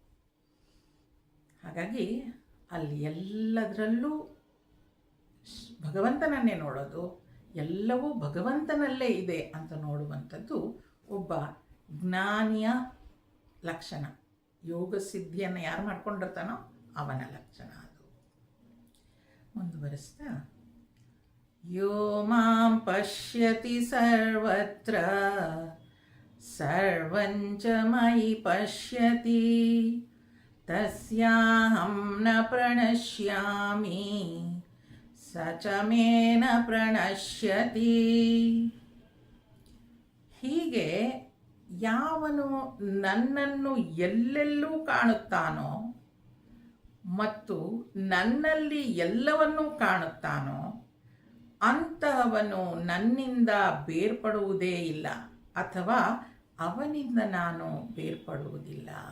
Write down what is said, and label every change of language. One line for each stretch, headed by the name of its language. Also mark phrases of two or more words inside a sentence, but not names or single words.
Kannada: ಹಾಗಾಗಿ ಅಲ್ಲಿ ಎಲ್ಲದರಲ್ಲೂ ಭಗವಂತನನ್ನೇ ನೋಡೋದು, ಎಲ್ಲವೂ ಭಗವಂತನಲ್ಲೇ ಇದೆ ಅಂತ ನೋಡುವಂಥದ್ದು ಒಬ್ಬ ಜ್ಞಾನಿಯ ಲಕ್ಷಣ. ಯೋಗ ಸಿದ್ಧಿಯನ್ನು ಯಾರು ಮಾಡ್ಕೊಂಡಿರ್ತಾನೋ ಅವನ ಲಕ್ಷಣ ಅದು. ಮುಂದುವರಿಸ್ತಾ,
Sanskrit: ಯೋ ಮಾಂ ಪಶ್ಯತಿ ಸರ್ವತ್ರ ಸರ್ವಂಚ ಮಯಿ ಪಶ್ಯತಿ ತಸ್ಯಾಹಂ ನ ಪ್ರಣಶ್ಯಾಮಿ ಸ ಚ ಮೇ ನ ಪ್ರಣಶ್ಯತಿ.
Kannada: ಹೀಗೆ ಯಾವನು ನನ್ನನ್ನು ಎಲ್ಲೆಲ್ಲೂ ಕಾಣುತ್ತಾನೋ ಮತ್ತು ನನ್ನಲ್ಲಿ ಎಲ್ಲವನ್ನೂ ಕಾಣುತ್ತಾನೋ ಅಂತಹವನು ನನ್ನಿಂದ ಬೇರ್ಪಡುವುದೇ ಇಲ್ಲ, ಅಥವಾ ಅವನಿಂದ ನಾನು ಬೇರ್ಪಡುವುದಿಲ್ಲ.